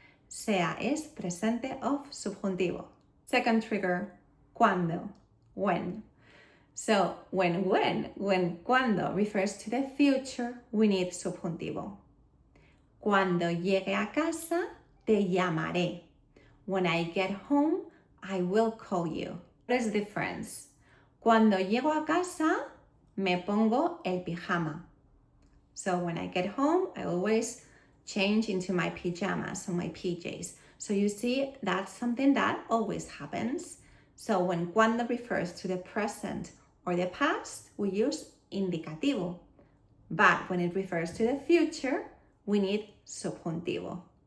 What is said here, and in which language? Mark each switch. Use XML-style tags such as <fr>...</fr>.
<en>Sea is presente of subjuntivo. Second trigger, cuando, when. So when cuando refers to the future, we need subjuntivo.</en> <es>Cuando llegue a casa, te llamaré.</es> <en>When I get home, I will call you. What is the difference?</en> <es>Cuando llego a casa, me pongo el pijama.</es> <en>So when I get home, I always change into my pajamas or my PJs. So you see, that's something that always happens. So when cuando refers to the present or the past, we use indicativo. But when it refers to the future, we need subjuntivo.</en>